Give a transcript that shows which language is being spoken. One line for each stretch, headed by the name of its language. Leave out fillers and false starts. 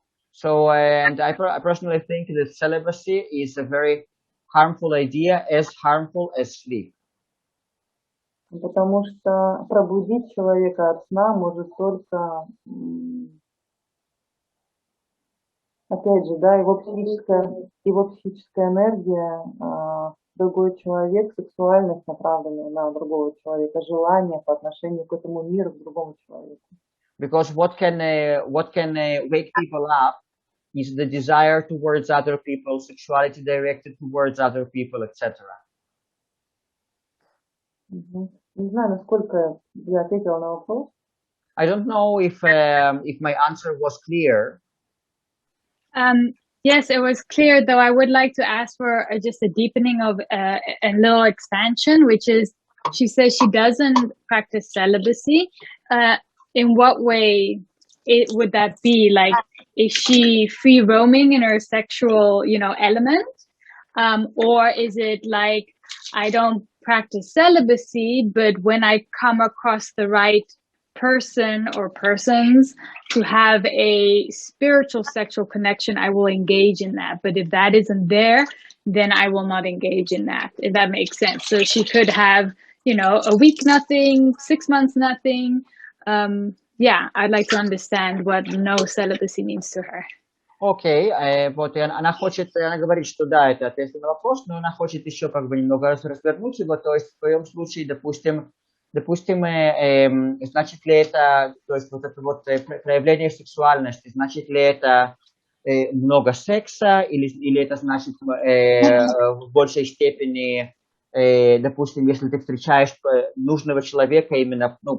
English: So, and I personally think that celibacy is a very harmful idea, as harmful as sleep.
Russian: Потому что пробудить человека от сна может только Опять же, да, его психическая энергия, другой человек, сексуальность, направленная на другого человека, желание по отношению к этому миру, к другому человеку.
English: Because what can wake people up is the desire towards other people, sexuality directed towards other people, etc.
Russian: Не знаю, насколько я ответила на вопрос.
English: I don't know if my answer was clear. Yes, it was clear, though I would like to ask for just a deepening of a little expansion, which is, she says she doesn't practice celibacy. In what way would that be? Like, is she free roaming in her sexual, element? Or is it like, I don't practice celibacy, but when I come across the right person or persons to have a spiritual sexual connection, I will engage in that. But if that isn't there, then I will not engage in that, if that makes sense. So she could have, a week nothing, 6 months nothing. Yeah, I'd like to understand what no celibacy means to her.
Russian: Окей, вот она говорит, что да, это ответ на вопрос, но она хочет еще немного развернуть его, то есть в твоем случае, допустим, значит ли это, то есть вот это вот проявление сексуальности, значит ли это много секса, или это значит в большей степени, допустим, если ты встречаешь нужного человека, именно,